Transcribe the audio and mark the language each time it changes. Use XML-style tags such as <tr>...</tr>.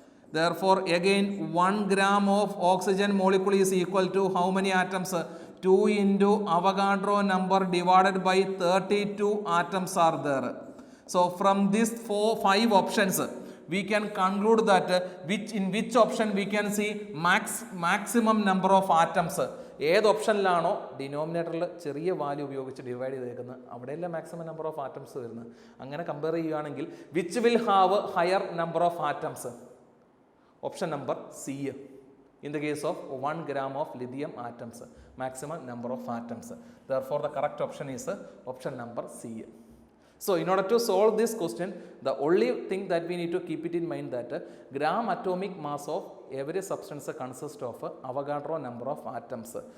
<en>Therefore, again, 1 gram of oxygen molecule is equal to how many atoms? 2 into Avogadro number divided by 32 atoms are there. So from these 5 options, we can conclude that in which option we can see maximum number of atoms.</en> <ml>ഏത് ഓപ്ഷനിലാണോ ഡിനോമിനേറ്ററിൽ ചെറിയ value ഉപയോഗിച്ച് divide ചെയ്തേക്കുന്നത് അവിടെയല്ല maximum number of atoms വരുന്നത്. അങ്ങനെ compare ചെയ്യുകയാണെങ്കിൽ</ml> <en>Which will have higher number of atoms? Option number C. In the case of 1 gram of lithium atoms, maximum number of atoms. Therefore, the correct option is option number C. So, in order to solve this question, the only thing that we need to keep it in mind that gram atomic mass of every substance consists of Avogadro number of atoms.</en>